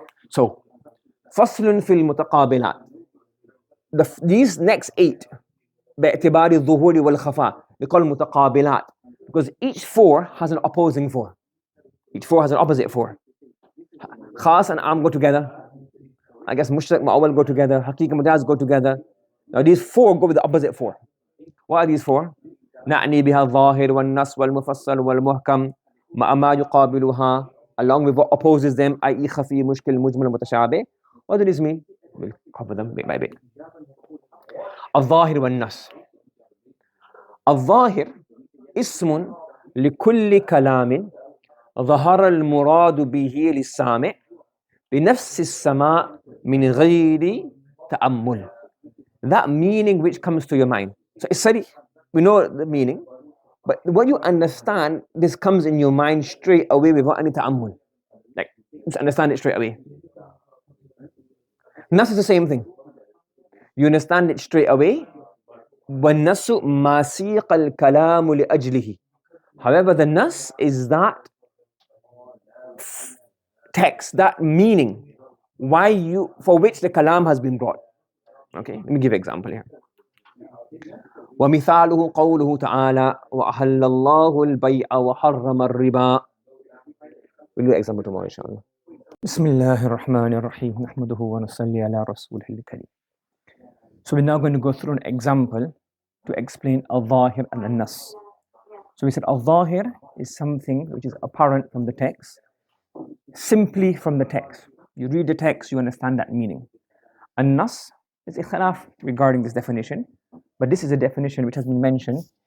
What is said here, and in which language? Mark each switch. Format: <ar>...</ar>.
<en>So, faslun fil mutaqabilat. These next 8,</en> <ar>باعتبار الظهور والخفاء,</ar> <en>they call mutaqabilat. Because each 4 has an opposing 4. Each 4 has an opposite 4. Khas and am go together. I guess mushtarak mu'awwal go together, haqiqa majaz go together. Now these 4 go with the opposite 4. What are these 4?</en> <ar>نعني بها الظاهر والنص والمفسر والمحكم مع ما يقابلها,</ar> <en>along with what opposes them, i.e. khafi, mushkil, mujmal, mutashabih. What do these mean? We'll cover them bit by bit.</en> <ar>الظاهر والنص. الظاهر اسم لكل كلام ظهر المراد به للسامع بنفس السماع من غير تأمل.</ar> <en>That meaning which comes to your mind. So it's sarih. We know the meaning, but what you understand, this comes in your mind straight away without any ta'ammul. Like, just understand it straight away. Nas is the same thing. You understand it straight away.</en> <ar>وَالنَّسُ مَاسِيقَ الْكَلَامُ لِأَجْلِهِ.</ar> <en>However, the nas is that text, that meaning, for which the kalam has been brought. Okay, let me give an example here.</en> <ar>وَمِثَالُهُ قَوْلُهُ تَعَالَى وَأَحَلَّ اللَّهُ الْبَيْعَ وَحَرَّمَ الرِّبَا.</ar> <en>We'll do an example tomorrow, inshallah.</en> <ar>بسم الله الرحمن الرحيم نحمده ونصلي على رسوله الكريم.</ar> <en>So we're now going to go through an example to explain al-Zahir and al-Nas. So we said al-Zahir is something which is apparent from the text, simply from the text. You read the text, you understand that meaning. Al-Nas is ikhtilaf regarding this definition, but this is a definition which has been mentioned</en>